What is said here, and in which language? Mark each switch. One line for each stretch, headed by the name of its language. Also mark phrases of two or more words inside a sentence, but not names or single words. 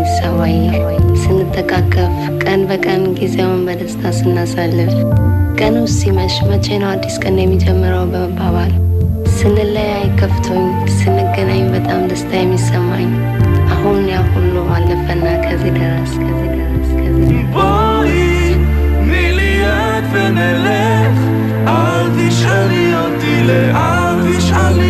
Amharic: ሳዋይህ ስንተቃቀፍ ቀን በቀን ጊዜውን በደስታ ስናሳልፍ ቀኑ ሲመሽ መቼ ነው አዲስ ቀን የሚጀምረው በመባባል ስንለያይ ከፍቶኝ ስንገናኝ በጣም ደስታ የሚሰማኝ አሁን ያ ሁሉ አለፈና ከዚህ ደረስ ከዚህ ደረስ ከዚህ
Hebrew: בואי תני לי יד ונלך אל תשאלי אותי לאן תשאלי